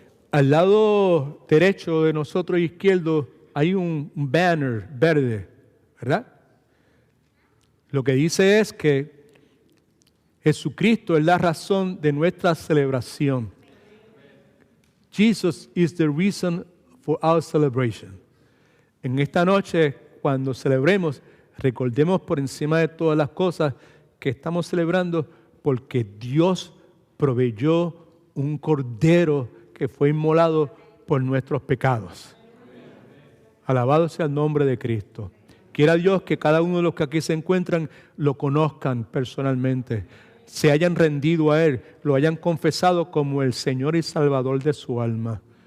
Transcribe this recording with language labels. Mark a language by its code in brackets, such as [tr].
[es] Al lado derecho de nosotros, izquierdo, hay un banner verde, ¿verdad? Lo que dice es que Jesucristo es la razón de nuestra celebración. [en] Jesus is the reason for our celebration. [es] En esta noche, cuando celebremos, recordemos por encima de todas las cosas que estamos celebrando porque Dios proveyó un cordero que fue inmolado por nuestros pecados. Alabado sea el nombre de Cristo. Quiera Dios que cada uno de los que aquí se encuentran lo conozcan personalmente, se hayan rendido a Él, lo hayan confesado como el Señor y Salvador de su alma.